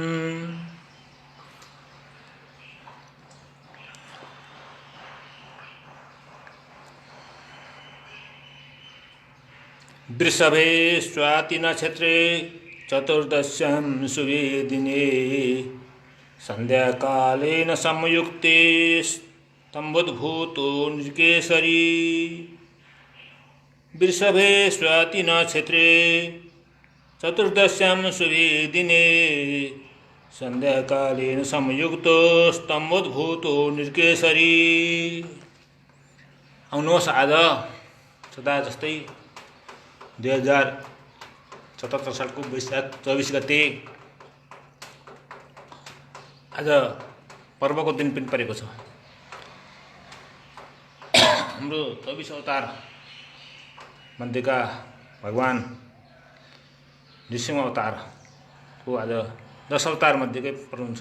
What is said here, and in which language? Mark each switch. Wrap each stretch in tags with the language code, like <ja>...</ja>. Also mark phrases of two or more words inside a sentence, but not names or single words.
<sa>वृषभे स्वाति नक्षत्रे चतुर्दश्यां शुभे दिने संध्याकालेन संयुक्ते स्तम्भोद्भूतो नृकेसरी। वृषभे स्वाति नक्षत्रे चतुर्दश्यां शुभे दिने संध्याकालेन संयुक्तो स्तम्भोद्भूतो नृकेसरी।</sa> <ne>आउनुहोस् आज सदा जस्तै 2077 सालको वैशाख 24 गते आज पर्वको दिन पनि परेको छ। हाम्रो 24 अवतार मध्येका भगवान नृसिंह अवतारको आज 10 अवतार मध्येकै पर्नुहुन्छ।</ne>